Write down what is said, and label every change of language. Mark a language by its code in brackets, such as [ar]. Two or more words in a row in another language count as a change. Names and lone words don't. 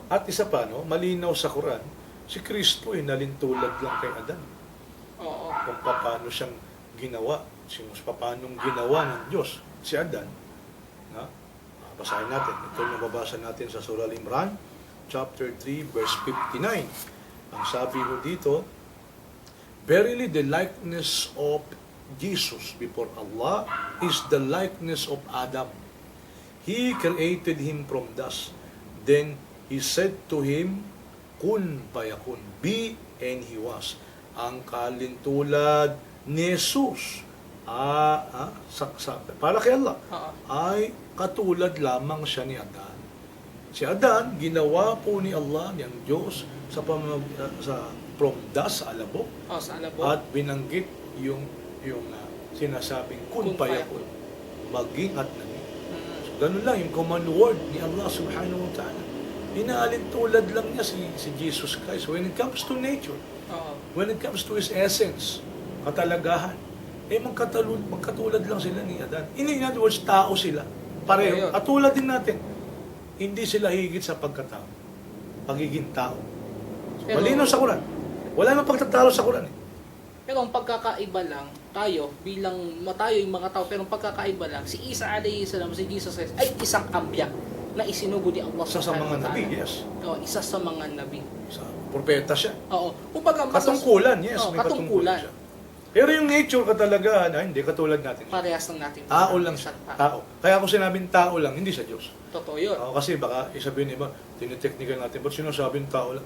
[tl] At isa pa, no, malinaw sa Quran, si Kristo ay nalintulad lang kay Adan. Oo. Kung paano siyang ginawa, paano ginawa ng Diyos si Adan. Na? Basahin natin. Ito yung mababasa natin sa Surah Al-Imran, [en] chapter 3, verse 59. [tl] Ang sabi ko dito, [en] verily the likeness of Jesus before Allah is the likeness of Adam. He created him from dust. Then he said to him, [ar] kun payakun, [en] be, and he was. [tl] Ang kalintulad ni Jesus, para kay Allah, Oo. ay katulad lamang siya ni Adan. Si Adan, ginawa po ni Allah, niyang Diyos, [en] from dust, [tl] sa alabok, Sa alabok. at binanggit yung sinasabing [ar] kun payakun, [tl] maging at naging. So, ganun lang yung [en] command word [tl] ni Allah [ar] subhanahu wa ta'ala. [tl] Inaalintulad lang niya si Jesus Christ [en] when it comes to nature, [tl] Oo. [en] when it comes to His essence, [tl] katalagahan. Magkatulad lang sila ni Adan. [en] In other words, [tl] tao sila. Pareho. Ayun. At tulad din natin, hindi sila higit sa pagkatao. Pagiging tao. So, Pero- malinaw sa Quran. Wala nang pagtatalo sa Quran. Pero ang pagkakaiba lang, tayo yung mga tao, pero ang pagkakaiba lang, si Isa [ar] alayhi salam, [tl] si Jesus Christ, ay isang ambya na isinugo ni Allah Isa sa [ar] subhanahu [tl] mga [ar] wa ta'ala. [tl] nabi, yes. Oo, isa sa mga nabi. Sa propeta siya. Oo. Kumbaga, Katungkulan, yes. Oo, May katungkulan katungkulan. siya. Pero yung nature katalagahan, hindi katulad natin. Parehas lang natin. Tao lang siya. Tao. Kaya kung sinabing tao lang, hindi siya Diyos. Totoo yun. Kasi baka isabihin iba, tinitechnical natin, ba't sinasabing tao lang?